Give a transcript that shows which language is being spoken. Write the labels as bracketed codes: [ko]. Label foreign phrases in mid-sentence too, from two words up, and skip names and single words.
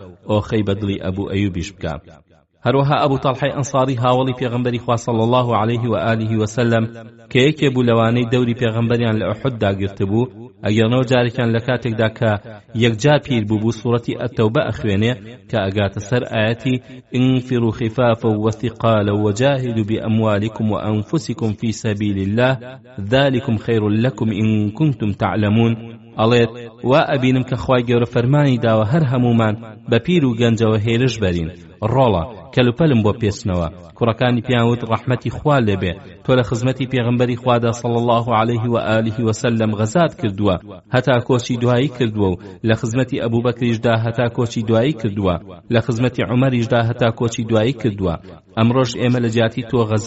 [ckb] ئۆخەی بەدڵی ئەبوو ئەیوبیش بکە هەروەها ئەبوو تەڵحەی ئەنساری هاوڵی پێغەمبەری خوا [ar] صلی الله عليه و آله وسلم [ckb] کە یەکێ بوو لەوانەی دەوری پێغەمبەریان لە ئوحود داگرت بوو ئەگەرنەوە جارێکیان لە کاتێکدا کە یەکجار پیر بوو سوورەتی ئەتەوبە ئەخوێنێ کە ئەگاتە سەر ئاەتی [ar] انفروا خفافا وثقالا وجاهدوا بأموالكم وأنفسكم في سبيل الله ذلكم خير لكم إن كنتم تعلمون [ckb] ئەڵێت وا ئەبینم کە خوای گەورە فەرمانی داوە هەر هەمومان بە پیر و گەنجەوە هێرش بەرین ڕۆڵە کەلوپەلم بۆ پێچنەوە کوڕەکانی پیانوت ڕەحمەتی خوا لێبێ تۆ لە خزمەتی پێغەمبەری خوادا [ar] صلی الله عليه و آله وسلم [ckb] غەزات کردووە هەتا کۆچی دوایی کردووە و لە خزمەتی ئەبوو بەکریشدا هەتا کۆچی دوایی کردووە لە خزمەتی عومەریشدا هەتا کۆچی دوایی کردووە ئەمڕۆژ ئێمە لە جیاتی تۆ غەزا